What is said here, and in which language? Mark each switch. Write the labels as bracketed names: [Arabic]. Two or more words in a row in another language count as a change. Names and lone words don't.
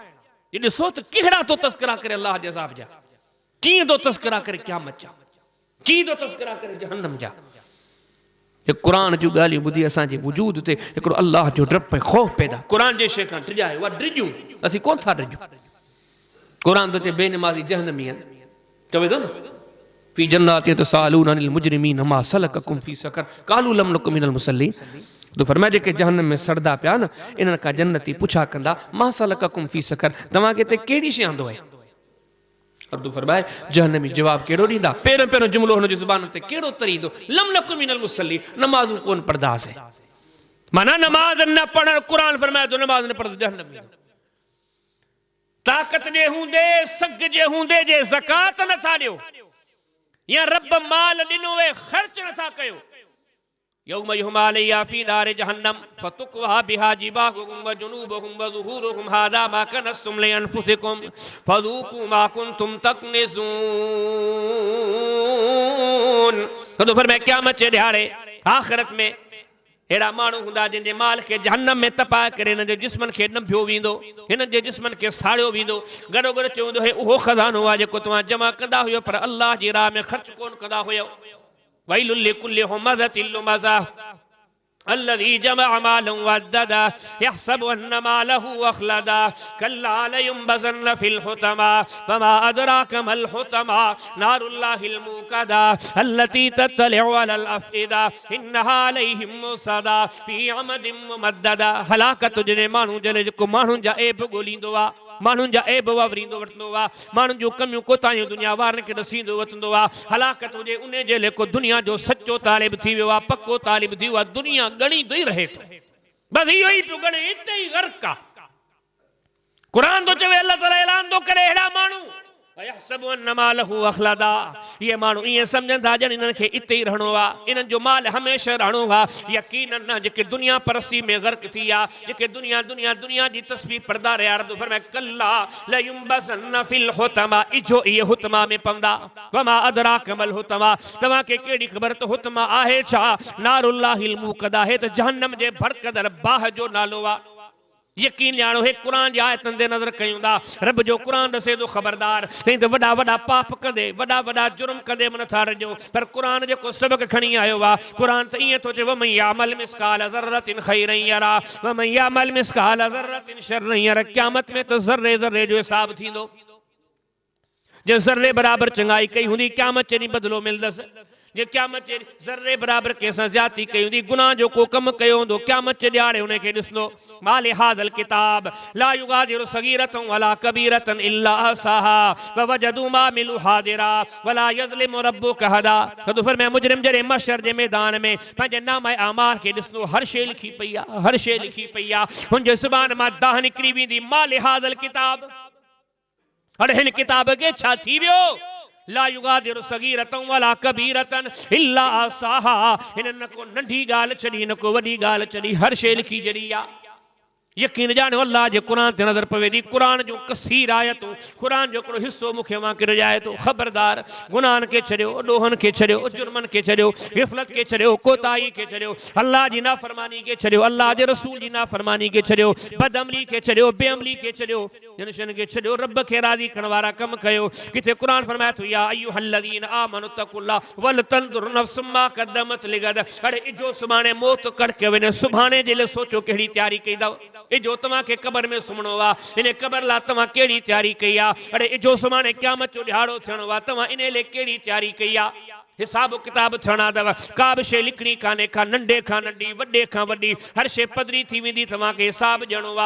[Sindhi] ये ॾिसो त कहिड़ा तो तस्करा करे अल्लाह जे अज़ाब जा, कीअं थो तस्करा करे क़यामत जा, कीअं थो तस्करा करे जहन्नम जा। ये क़ुरान जूं ॻाल्हियूं ॿुधी असांजे वजूद ते हिकिड़ो अल्लाह जो डप ऐं ख़ौफ़ पैदा। क़ुरान जे शइ खां डिॼाए उहा डिॼूं, असीं कोन था डिॼूं। क़ुरान तो चे बेनमाज़ी जहन्नमी आहिनि, चवे थो न [Arabic] في جنات يتساءلون عن المجرمين ما سلككم في سقر قالوا لم نك من المصلين. [Sindhi] तो फरमाया जेके जहन्नम में सड़दा पिया न इन्हनि खां जन्नती पुछा कंदा [Arabic] ما سلككم في سقر, [Sindhi] तव्हांखे हिते कहिड़ी शइ आंदो आहे। अब्दु फरमाए जहन्नमी जवाब कहिड़ो ॾींदा, पहिरियों पहिरियों जुमिलो हुन जी ज़ुबान ते कहिड़ो तरींदो, [Arabic] لم نك من المصلين, [Sindhi] नमाज़ूं कोन पढ़दासीं। माना नमाज़ न पढ़ण, क़ुरान फरमाए तो नमाज़ न पढ़ जहन्नम में। ताक़त जे हूंदे सग जे हूंदे जे ज़कात नथा ॾियो, या रब माल ॾिनो है ख़र्च नथा कयो। [Arabic] يوم يحمى عليها في نار جهنم فتكوى بها جباههم وجنوبهم وظهورهم هذا ما كنزتم لأنفسكم فذوقوا ما كنتم تكنزون. [Sindhi] तो फरमाया क़यामत जे ॾियारे आख़िरत में अहिड़ा माण्हू हूंदा जिनजे माल खे जहन्नम में तपाए करे हिन जे जिस्मनि खे नंभियो वेंदो, हिन जे जिस्मनि खे साड़ियो वेंदो। गॾो गॾु चवंदो हे उहो ख़ज़ानो आहे जेको तव्हां जमा कंदा हुयो पर अल्लाह जी राह में ख़र्च कोन कंदा हुयो। [Arabic] ويل لكل همزة لمزة الذي جمع مالا وعدده يحسب أن ماله أخلده كلا لينبذن في الحطمة وما أدراك ما الحطمة نار الله الموقدة التي تطلع على الأفئدة إنها عليهم مؤصدة في عمد ممددة. [Sindhi] हलाकत जे माण्हू जने जेको माण्हुनि जा ऐब ॻोल्हींदो आहे, माण्हुनि जा ऐब वावरींदो वठंदो आहे, माण्हुनि जूं कमियूं कोताहियूं दुनिया वारनि खे ॾसींदो वठंदो आहे। हलाकत हुजे उन जे लेको दुनिया जो सचो तालिब थी वियो आहे, पको तालिब थी वियो आहे, दुनिया ॻणींदो ई रहे थो, बसि इहो ई पियो ॻणे, हिते ई ग़र्क़ आहे। क़ुरान थो चवे, अल्लाह ताला ऐलान थो करे अहिड़ा माण्हू [Arabic] يحسب أن ماله أخلده, [Sindhi] ये माण्हू ईअं सम्झनि था ॼण इन्हनि खे इते ई रहणो आहे, इन्हनि जो माल हमेशह रहणो आहे। यकीनन न जेके दुनिया परस्ती में ग़र्क़ थी विया, जेके दुनिया जी तस्बीह पढ़दा रहिया, रब फरमाए [Arabic] كلا لينبذن في الحطمة, [Sindhi] इजो इहे हुतमा में पवंदा। [Arabic] وما أدراك ما الحطمة, [Sindhi] तव्हांखे कहिड़ी ख़बर त हुतमा आहे छा? [Arabic] نار الله الموقدة, [Sindhi] हे त जहन्नम जे भड़कदड़ बाह जो नालो आहे। यकीन ॼाणो हे क़ुरान जी आयतन ते नज़र कयूं था, रब जो क़ुरान दसे थो ख़बरदार तई त वॾा वॾा पाप कंदे, वॾा वॾा जुर्म कंदे मन था रजो, पर क़ुरान जेको सबक़ खणी आयो आहे, क़ुरान त ईअं थो चए [Arabic] ومن يعمل مثقال ذرة خيرا يره ومن يعمل مثقال ذرة شرا يره. [Sindhi] क़यामत में त ज़र्रे ज़र्रे जो हिसाब थींदो, जे ज़र्रे बराबर चङाई कई हूंदी क़यामत जे ॾींहुं बदिलो मिलंदसि, जे क़यामत जे ज़र्रे बराबर कंहिंसां ज़्यादती कई हूंदी, गुनाह जो को कमु कयो हूंदो, क़यामत जे ॾियारे हुनखे ॾिसंदो। [Arabic] مال هذا الكتاب لا يغادر صغيرة ولا كبيرة إلا أحصاها ووجدوا ما عملوا حاضرا ولا يظلم ربك أحدا. [Sindhi] तो फरमाया मुजरिम जॾहिं महशर जे मैदान में पंहिंजे नामे आमाल खे ॾिसंदो, हर शइ लिखी पई आहे, हर शइ लिखी पई आहे, हुनजे ज़ुबान मां दाह निकिरी वेंदी, [Arabic] مال هذا الكتاب, [Sindhi] हाणे हिन किताब खे छा थी वियो? [Arabic] لا يغادر صغيرة ولا كبيرة إلا أحصاها, [Sindhi] हिन न को नंढी ॻाल्हि छॾी न को वॾी ॻाल्हि छॾी, हर शइ लिखी छॾी आहे। यकीन ॼाणो अल्लाह जे क़ुरान ते नज़र पवे थी, क़ुरान जूं कसीर आयतूं, क़ुरान जो हिकिड़ो हिसो मूंखे वांके रजाए थो। ख़बरदार, गुनाहनि खे छॾियो, ॾोहनि खे छॾियो, जुर्मनि खे छॾियो, ग़फ़लत खे छॾियो, कोताही खे छॾियो, अल्लाह जी नाफ़रमानी खे छॾियो, अल्लाह जे रसूल जी नाफ़रमानी खे छॾियो, बदअमली खे छॾियो, बेअमली खे छॾियो, जिन शयुनि खे छॾियो, रब खे राज़ी करण वारा कम कयो। किथे क़ुरान फरमाए थो [Arabic] يا أيها الذين آمنوا اتقوا الله ولتنظر نفس ما قدمت لغد. [Sindhi] अरे इजो सुभाणे मौत कड़के वञे, सुभाणे जे लाइ सोचो कहिड़ी तयारी कई अथव। इजो तव्हांखे क़बर में सुम्हणो आहे, इन क़बर लाइ तव्हां कहिड़ी तयारी कई आहे। अरे इजो सुभाणे क़यामत जो ॾियारो थियणो आहे, तव्हां इन लाइ कहिड़ी तयारी कई आहे। हिसाब किताब थियणा अथव, का बि शइ लिखणी कान्हे, का नंढे खां नंढी, वॾे खां वॾी, हर शइ पधरी थी वेंदी, तव्हांखे हिसाब ॾियणो आहे।